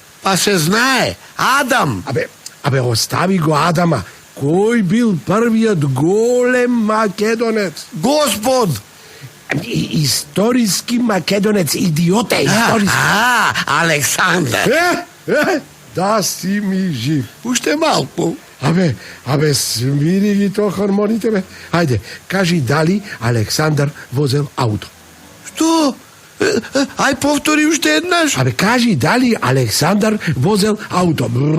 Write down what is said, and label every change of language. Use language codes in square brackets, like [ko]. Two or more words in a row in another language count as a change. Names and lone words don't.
[mk] Pa se znaje, Adam. Abe, ostavi go Adama. Koji bil prvi od golem Makedonec? Gospod. Istorijski Makedonec, idiote, istorijski. Aleksandar. да си ми жив. Уште малку. Абе, смири ги то хармоните, бе. Ајде, кажи дали Александар возел ауто. Што? Ај повтори уште еднаш. Абе, кажи дали Александар возел ауто.